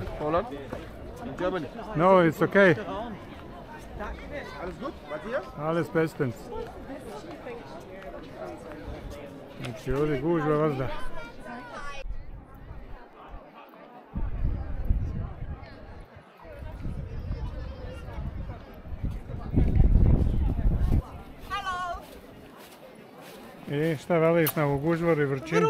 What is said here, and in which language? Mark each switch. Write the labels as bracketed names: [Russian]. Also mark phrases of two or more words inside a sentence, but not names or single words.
[English] Holland? Germany. No, it's okay. [German] Alles gut? Matthias? Alles bestens. [Bosnian] Znači, ovdje gužva vazda. I šta veliš na ovu gužvaru i vrčinu?